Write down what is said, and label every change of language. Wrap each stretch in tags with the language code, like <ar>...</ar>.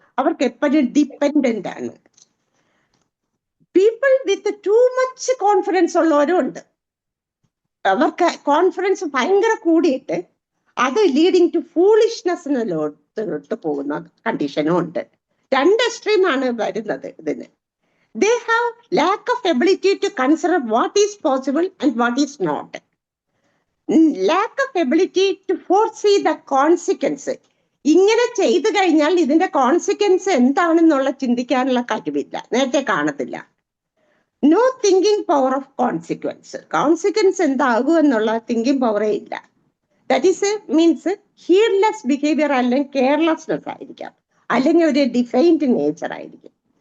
<ml>അവർക്ക് എപ്പോഴും ഡിപ്പെൻഡന്റ് ആണ്.</ml> <en>people with too much confidence</en> <ml>ഉള്ളവരും ഉണ്ട്. അവർക്ക് കോൺഫിഡൻസ് ഭയങ്കര കൂടിയിട്ട് അത് ലീഡിങ് ടു ഫൂളിഷ്നെസ്സിലോട്ട് പോകുന്ന കണ്ടീഷനും ഉണ്ട്. രണ്ട് എക്സ്ട്രീമാണ് വരുന്നത് ഇതിന്.</ml> <en>They have lack of ability to consider what is possible and what is not. Lack of ability to foresee the consequence.</en> <ml>ഇങ്ങനെ ചെയ്തു കഴിഞ്ഞാൽ ഇതിന്റെ കോൺസിക്വൻസ് എന്താണെന്നുള്ള ചിന്തിക്കാനുള്ള കഴിവില്ല, നേരത്തെ കാണത്തില്ല.</ml> <en>No thinking power of consequence.</en> <ml>Consequence എന്താകും എന്നുള്ള തിങ്കിങ് പവറേ ഇല്ല.</ml> <en>that is means heedless behaviour</en> <ml>അല്ലെങ്കിൽ കെയർലെസ്നെസ് ആയിരിക്കാം, അല്ലെങ്കിൽ ഒരു ഡിഫൈൻഡ് നേച്ചർ ആയിരിക്കും.</ml>